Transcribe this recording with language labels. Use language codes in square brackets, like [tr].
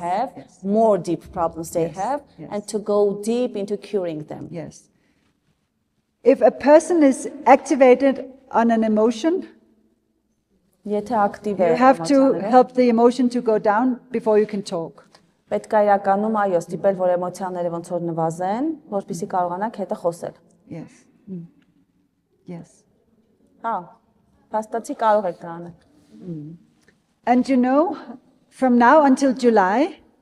[en] have, yes. more deep problems they Yes, have, yes. and to go deep into curing them. yes. If a person is activated on an emotion, [hy] Եթե ակտիվ է [en] you have to [hy] էմոցիաները, [en] help the emotion to go down before you can talk. [hy] պետք է իրականում այո ստիպել որ էմոցիաները ոնց որ նվազեն, որպեսզի կարողանաք հետը խոսել։ [en] Yes. Yes. [hy] Հա, փաստացի կարող եք դա անել։ [en] And you know, from now until July,